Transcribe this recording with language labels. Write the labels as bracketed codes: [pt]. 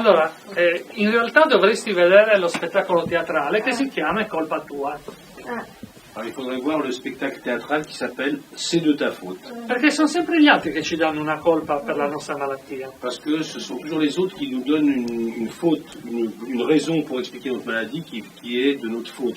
[it] Allora, in realtà dovresti vedere lo spettacolo teatrale che si chiama È colpa tua. [fr] Alors, il faudrait voir le spectacle théâtral qui s'appelle C'est de ta faute. [it] Perché sono sempre gli altri che ci danno una colpa per la nostra malattia. [fr] Parce que ce sont toujours les autres qui nous donnent une faute, une raison pour expliquer notre maladie qui est de notre faute.